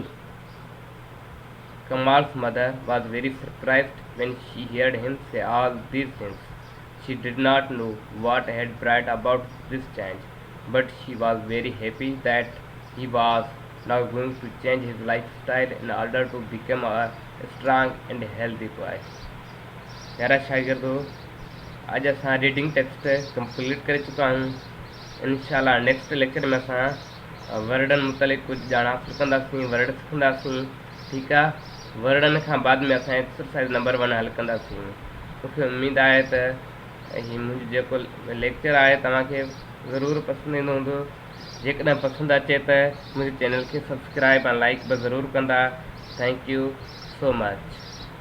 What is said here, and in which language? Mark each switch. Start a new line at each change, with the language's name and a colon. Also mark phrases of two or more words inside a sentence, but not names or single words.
English: Kamal's mother was very surprised when she heard him say all these things. She did not know what had brought about this change, but she was very happy that he was now going to change his lifestyle in order to become a strong and healthy boy.
Sindhi: प्यारा शागिर्दो, आज असां
English: reading text complete
Sindhi: करे
Urdu: چکا ہوں.
Sindhi: इंशाल्लाह
English: next lecture
Sindhi: में असां वर्डन मुतलिक़ कुछ ॼाण हासिल कंदासीं, वर्ड सिखंदासीं. ठीकु आहे. वर्डन खां बाद में असां
English: exercise number 1
Sindhi: हल कंदासीं. मूंखे उमेद आहे त हीउ मुंहिंजो जेको लेक्चर आहे तव्हांखे ज़रूरु पसंदि ईंदो हूंदो. जेकॾहिं पसंदि अचे त मुंहिंजे चैनल खे सब्सक्राइब ऐं लाइक बि ज़रूरु कंदा.
English: Thank you so much.